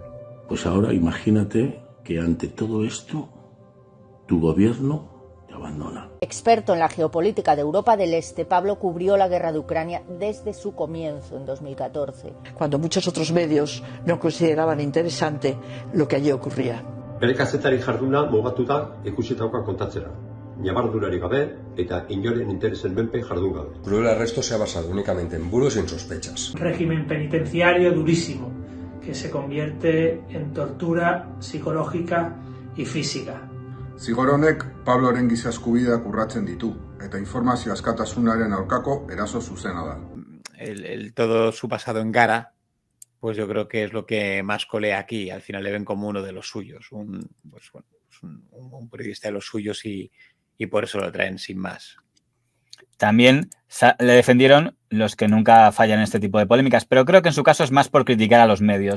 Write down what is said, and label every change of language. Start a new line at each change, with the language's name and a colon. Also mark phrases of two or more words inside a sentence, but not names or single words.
Spanish: Pues ahora imagínate que ante todo esto, tu gobierno te abandona. Experto en la geopolítica de Europa del Este, Pablo cubrió la guerra de Ucrania desde su comienzo en 2014. Cuando muchos otros medios no consideraban interesante lo que allí ocurría.
Basque: Bere kazetari jarduna mugatuta ikusitakoa kontatzera. Ñabardurarik gabe eta inoren interesen menpe jardun gabe.
Spanish: El arresto se ha basado únicamente en bulos y en sospechas. Un régimen penitenciario durísimo que se convierte en tortura psicológica y física.
Basque: Zigor honek Pabloren giza eskubideak urratzen ditu eta informazio askatasunaren aurkako eraso zuzena da.
Spanish: Todo su pasado en Gara, pues yo creo que es lo que más colea aquí. Al final le ven como uno de los suyos, un periodista de los suyos y por eso lo traen sin más. También le defendieron los que nunca fallan en este tipo de polémicas, pero creo que en su caso es más por criticar a los medios.